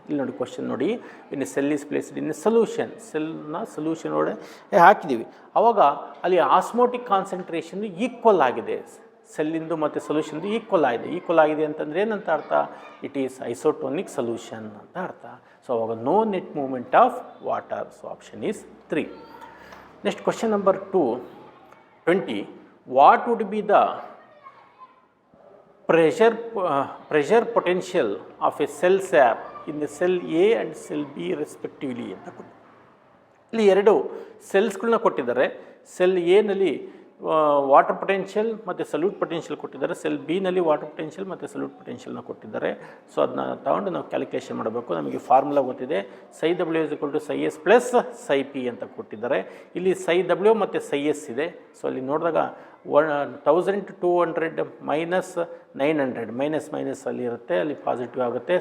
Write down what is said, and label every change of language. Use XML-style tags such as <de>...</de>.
<kn>ಇಲ್ಲಿ ನೋಡಿ ಕ್ವಶನ್ ನೋಡಿ,</kn> <en>in a cell is placed in a solution,</en> <kn>ಸೆಲ್ನ solution ಒಳಗಡೆ ಹಾಕಿದ್ದೀವಿ, ಅವಾಗ ಅಲ್ಲಿ ಆಸ್ಮೋಟಿಕ್ ಕಾನ್ಸಂಟ್ರೇಷನ್ ಈಕ್ವಲ್ ಆಗಿದೆ. ಸೆಲ್ಲಿಂದು ಮತ್ತು ಸೊಲ್ಯೂಷನ್ದು ಈಕ್ವಲ್ ಆಗಿದೆ. ಈಕ್ವಲ್ ಆಗಿದೆ ಅಂತಂದರೆ ಏನಂತ ಅರ್ಥ?</kn> <en>it is isotonic solution</en> <kn>ಅಂತ ಅರ್ಥ.</kn> <en>So ಅವಾಗ no net movement of water. So option is 3. Next question number 2, 20, what would be the pressure potential of a cell sap in the cell A and cell B respectively</en> <kn>ಅಂತ ಕೊಟ್ಟು ಇಲ್ಲಿ ಎರಡು ಸೆಲ್ಸ್ಗಳನ್ನ ಕೊಟ್ಟಿದ್ದಾರೆ. Cell ಎನಲ್ಲಿ water potential ಮತ್ತು salute potential ಕೊಟ್ಟಿದ್ದಾರೆ, cell ಬಿನಲ್ಲಿ water potential ಮತ್ತು salute ಪೊಟೆನ್ಷಿಯಲ್ನ ಕೊಟ್ಟಿದ್ದಾರೆ. So ಅದನ್ನ ತಗೊಂಡು ನಾವು ಕ್ಯಾಲ್ಕುಲೇಷನ್ ಮಾಡಬೇಕು. ನಮಗೆ ಫಾರ್ಮುಲಾ ಗೊತ್ತಿದೆ,</kn> <en>psi W is equal to psi S plus psi P</en> <kn>ಅಂತ ಕೊಟ್ಟಿದ್ದಾರೆ. ಇಲ್ಲಿ ಸೈ ಡಬ್ಲ್ಯೂ ಮತ್ತು ಸೈ ಎಸ್ ಇದೆ. ಸೊ ಅಲ್ಲಿ ನೋಡಿದಾಗ 1200 ಮೈನಸ್ 900 ಮೈನಸ್ ಅಲ್ಲಿ ಇರುತ್ತೆ, ಅಲ್ಲಿ ಪಾಸಿಟಿವ್ ಆಗುತ್ತೆ.</kn>